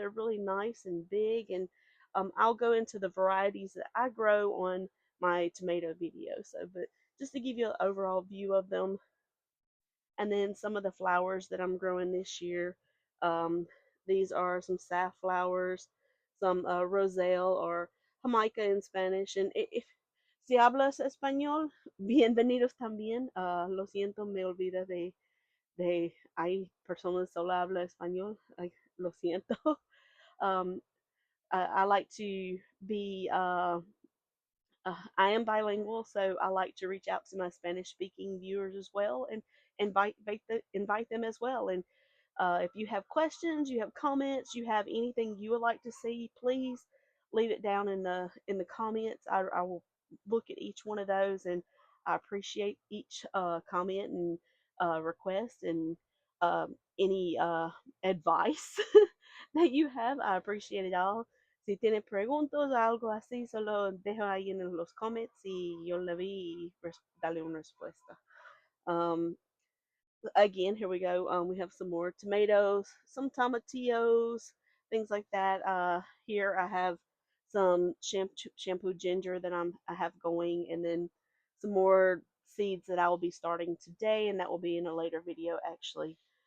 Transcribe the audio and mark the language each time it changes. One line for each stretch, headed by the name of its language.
English: They're really nice and big, and I'll go into the varieties that I grow on my tomato video. So, but just to give you an overall view of them, and then some of the flowers that I'm growing this year. Um, these are some safflowers, some roselle or jamaica in Spanish. And if
Spanish: si hablas español, bienvenidos también. Lo siento, me olvida hay personas solo habla español. Lo siento.
English: Um, I like to be I am bilingual, so I like to reach out to my Spanish speaking viewers as well and invite them as well. And if you have questions, you have comments, you have anything you would like to see, please leave it down in the comments. I will look at each one of those, and I appreciate each comment and request, and any advice that you have. I appreciate it all.
Spanish: Si tiene preguntas o algo así, solo dejo ahí en los comments y yo le vi y dale una respuesta. Um,
English: Again, here we go. We have some more tomatoes, some tomatillos, things like that. Here I have some shampoo ginger that I have going, and then some more seeds that I will be starting today, and that will be in a later video actually.